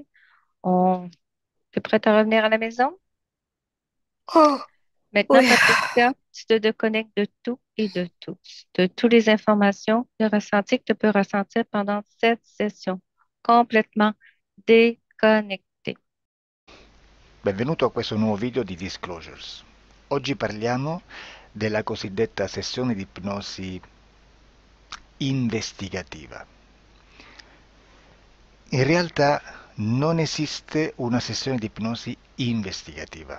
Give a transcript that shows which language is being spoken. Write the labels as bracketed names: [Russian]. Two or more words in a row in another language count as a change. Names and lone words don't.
[French] On... Tu es prête à revenir à la maison? Oh, Maintenant, oui. Patricia, tu te déconnectes de tout et de tous, de toutes les informations, le ressenti que tu peux ressentir pendant cette session. Complètement déconnecté. [Italian] Benvenuto a questo nuovo video di Disclosures. Oggi parliamo della cosiddetta sessione di ipnosi investigativa. In realtà non esiste una sessione di ipnosi investigativa.